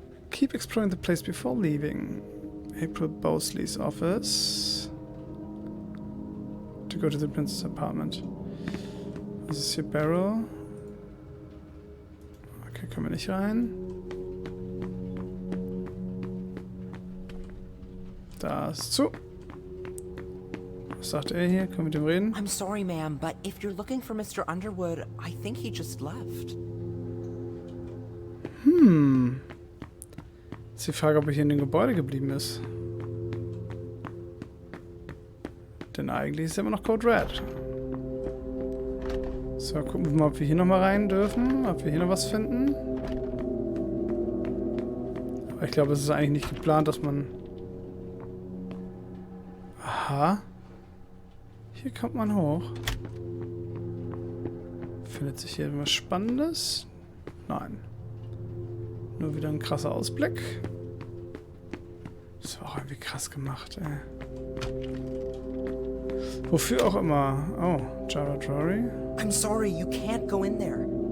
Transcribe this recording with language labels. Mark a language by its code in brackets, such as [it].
[en] Keep exploring the place before leaving. April Bosley's office. To go to the Prince's apartment. [de] Das ist hier Barrel. Okay, können wir nicht rein. Da ist zu. Was sagt er hier? Können wir mit dem reden? [en] I'm sorry, ma'am, but if you're looking for Mr. Underwood, I think he just left. [de] Ist die Frage, ob er hier in dem Gebäude geblieben ist. Denn eigentlich ist er immer noch Code Red. So, gucken wir mal, ob wir hier nochmal rein dürfen. Ob wir hier noch was finden. Aber ich glaube, es ist eigentlich nicht geplant, dass man... Aha. Hier kommt man hoch. Findet sich hier irgendwas Spannendes? Nein. Nur wieder ein krasser Ausblick. Das war auch irgendwie krass gemacht, ey. Wofür auch immer. Oh, Jara Drory. [en] I'm sorry, you can't go in there.